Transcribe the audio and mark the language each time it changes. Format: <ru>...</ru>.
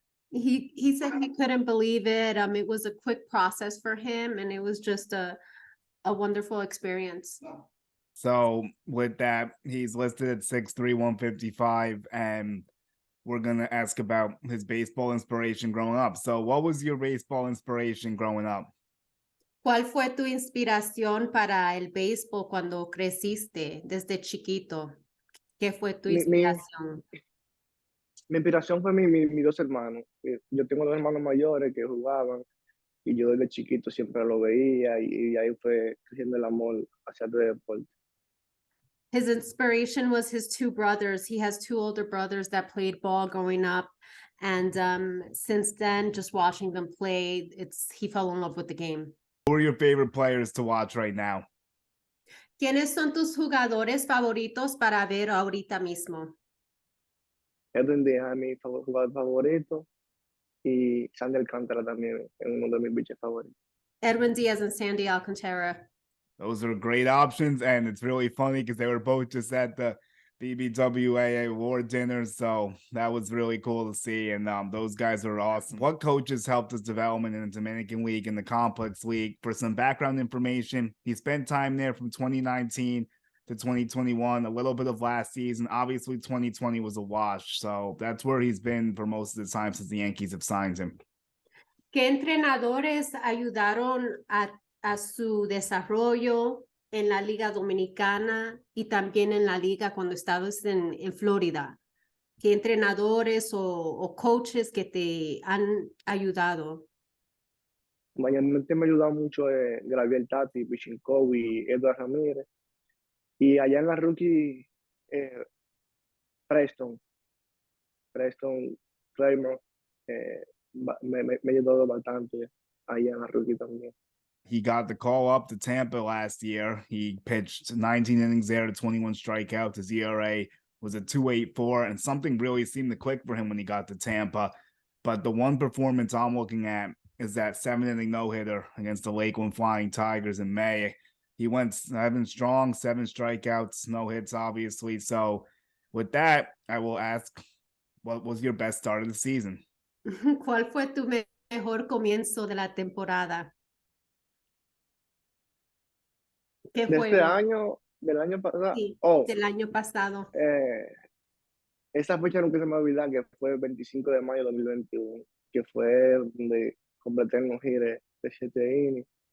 <en>He said he couldn't believe it. It was a quick process for him, and it was just a wonderful experience. So with that, he's listed at 6'3", 155, and we're going to ask about his baseball inspiration growing up. So what was your baseball inspiration growing up?</en> <es>¿Cuál fue tu inspiración para el béisbol cuando creciste desde chiquito? ¿Qué fue tu inspiración? Mi inspiración fue mis dos hermanos. Yo tengo dos hermanos mayores que jugaban y yo desde chiquito siempre lo veía y ahí fue creciendo el amor hacia el deporte.</es> <en>His inspiration was his two brothers. He has two older brothers that played ball growing up. And since then, just watching them play, he fell in love with the game. Who are your favorite players to watch right now? ¿Quiénes son tus jugadores favoritos para ver ahorita mismo? Edwin Díaz es mi jugador favorito y Sandy Alcántara también es uno de mis pitchers favoritos. Edwin Diaz and Sandy Alcantara. Those are great options, and it's really funny because they were both just at the BBWA award dinners, so that was really cool to see, and those guys are awesome. What coaches helped his development in the Dominican League and the Complex League? For some background information, he spent time there from 2019 to 2021, a little bit of last season. Obviously, 2020 was a wash, so that's where he's been for most of the time since the Yankees have signed him.</en> <es>¿Qué entrenadores ayudaron a su desarrollo en la Liga Dominicana y también en la Liga cuando estabas en Florida? ¿Qué entrenadores o coaches que te han ayudado? Mayormente me ha ayudado mucho Gabriel Tati, Pichinkov y Edward Ramírez. Y allá en la rookie, Preston Kramer, me ayudó bastante allá en la rookie también.</es> <en>He got the call up to Tampa last year. He pitched 19 innings there to 21 strikeouts. His ERA was a 2.84, and something really seemed to click for him when he got to Tampa. But the one performance I'm looking at is that 7-inning no-hitter against the Lakeland Flying Tigers in May. He went 7 strong, 7 strikeouts, no hits, obviously. So with that, I will ask, what was your best start of the season?</en> <es>¿Cuál fue tu mejor comienzo de la temporada? ¿Qué de fue? Este año, del año pasado. Sí, del año pasado. Esa fecha nunca se me olvida, que fue el 25 de mayo de 2021, que fue donde completé el no-hitter de 7 innings.</es>